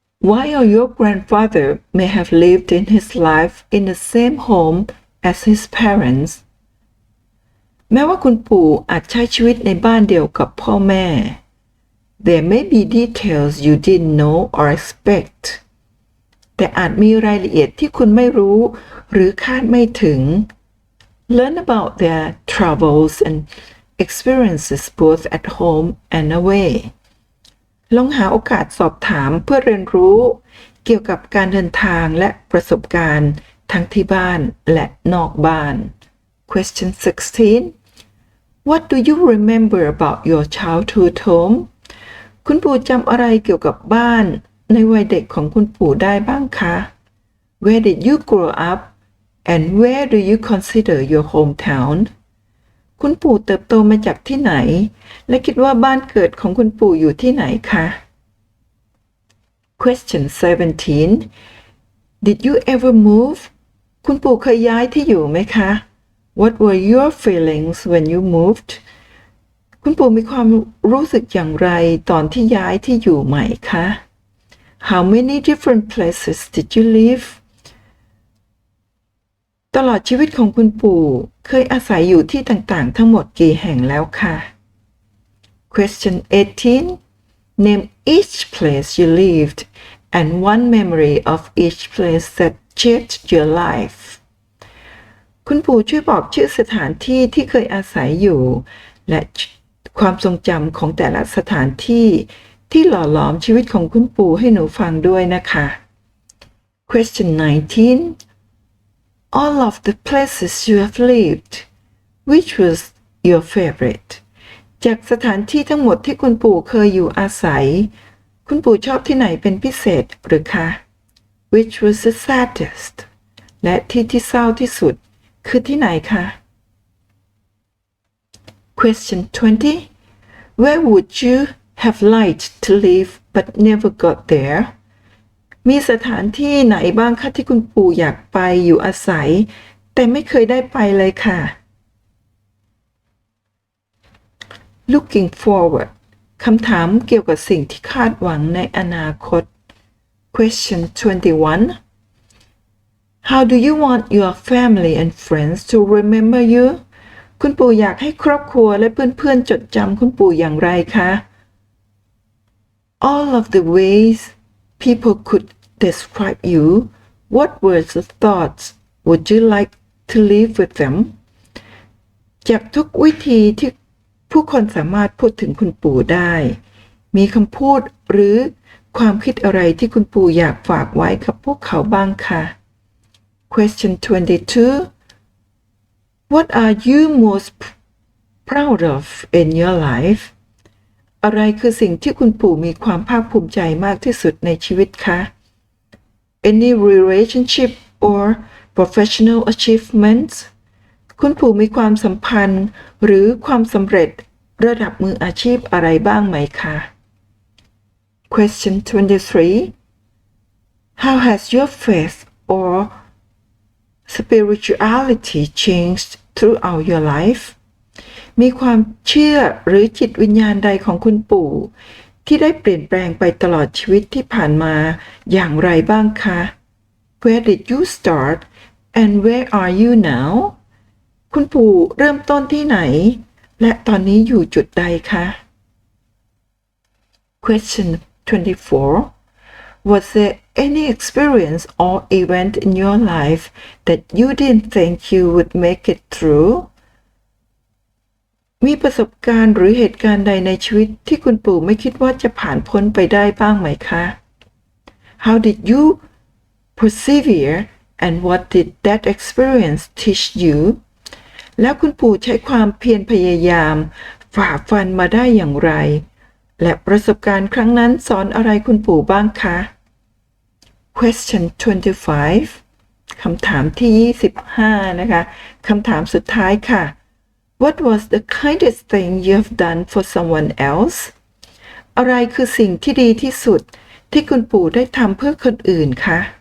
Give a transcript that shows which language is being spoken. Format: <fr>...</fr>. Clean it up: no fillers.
<en>While your grandfather may have lived in his life in the same home as his parents</en> <th>แม้ว่าคุณปู่อาจใช้ชีวิตในบ้านเดียวกับพ่อแม่</th> <en>There may be details you didn't know or expect</en> <th>แต่อาจมีรายละเอียดที่คุณไม่รู้หรือคาดไม่ถึง</th> <en>Learn about their troubles and experiences both at home and away</en> <th>ลองหาโอกาสสอบถามเพื่อเรียนรู้เกี่ยวกับการเดินทางและประสบการณ์ทั้งที่บ้านและนอกบ้าน</th> <en>Question 16. What do you remember about your childhood home?</en> <th>คุณปู่จำอะไรเกี่ยวกับบ้านในวัยเด็กของคุณปู่ได้บ้างคะ</th> <en>Where did you grow up and where do you consider your hometown?</en> <th>คุณปู่เติบโตมาจากที่ไหนและคิดว่าบ้านเกิดของคุณปู่อยู่ที่ไหนคะ</th> <en>Question 17. Did you ever move?</en> <th>คุณปู่เคยย้ายที่อยู่ไหมคะ</th> <en>What were your feelings when you moved?</en> <th>คุณปู่มีความรู้สึกอย่างไรตอนที่ย้ายที่อยู่ใหม่คะ</th> <en>How many different places did you live?</en> <th>ตลอดชีวิตของคุณปู่เคยอาศัยอยู่ที่ต่างๆทั้งหมดกี่แห่งแล้วคะ</th> <en>Question 18. Name each place you lived and one memory of each place that shaped your life.</en> <th>คุณปู่ช่วยบอกชื่อสถานที่ที่เคยอาศัยอยู่และความทรงจำของแต่ละสถานที่ที่หล่อหลอมชีวิตของคุณปู่ให้หนูฟังด้วยนะคะ</th> <en>Question 19. All of the places you have lived, which was your favorite?</en> <th>จากสถานที่ทั้งหมดที่คุณปู่เคยอยู่อาศัยคุณปู่ชอบที่ไหนเป็นพิเศษหรือคะ</th> <en>Which was the saddest?</en> <th>และที่เศร้าที่สุดคือที่ไหนคะ</th> <en>Question 20. Where would you have liked to live but never got there?</en> <th>มีสถานที่ไหนบ้างคะที่คุณปู่อยากไปอยู่อาศัยแต่ไม่เคยได้ไปเลยค่ะ</th> <en>Looking forward</en> <th>คำถามเกี่ยวกับสิ่งที่คาดหวังในอนาคต</th> <en>Question 21. How do you want your family and friends to remember you?</en> <th>คุณปู่อยากให้ครอบครัวและเพื่อนๆจดจำคุณปู่อย่างไรคะ</th> <en>All of the ways people could describe you, what words or thoughts would you like to leave with them?</en> <th>จากทุกวิธีที่ผู้คนสามารถพูดถึงคุณปู่ได้มีคำพูดหรือความคิดอะไรที่คุณปู่อยากฝากไว้กับพวกเขาบ้างคะ</th> <en>Question 22. What are you most proud of in your life?</en> <th>อะไรคือสิ่งที่คุณปู่มีความภาคภูมิใจมากที่สุดในชีวิตคะ</th> <en>Any relationship or professional achievements?</en> <th>คุณปู่มีความสัมพันธ์หรือความสำเร็จระดับมืออาชีพอะไรบ้างไหมคะ</th> <en>Question 23. How has your faith or spirituality changed throughout your life?</en> <th>มีความเชื่อหรือจิตวิญญาณใดของคุณปู่ที่ได้เปลี่ยนแปลงไปตลอดชีวิตที่ผ่านมาอย่างไรบ้างคะ</th> <en>Where did you start and where are you now?</en> <th>คุณปู่เริ่มต้นที่ไหนและตอนนี้อยู่จุดใดคะ</th> <en>Question 24. Was there any experience or event in your life that you didn't think you would make it through?</en> <th>มีประสบการณ์หรือเหตุการณ์ใดในชีวิตที่คุณปู่ไม่คิดว่าจะผ่านพ้นไปได้บ้างไหมคะ</th> <en>How did you persevere and what did that experience teach you?</en> <th>แล้วคุณปู่ใช้ความเพียรพยายามฝ่าฟันมาได้อย่างไรและประสบการณ์ครั้งนั้นสอนอะไรคุณปู่บ้างคะ</th> <en>Question 25</en> <th>คำถามที่25นะคะคำถามสุดท้ายค่ะ</th> <en>What was the kindest thing you have done for someone else</en> <th>อะไรคือสิ่งที่ดีที่สุดที่คุณปู่ได้ทำเพื่อคนอื่นคะ</th>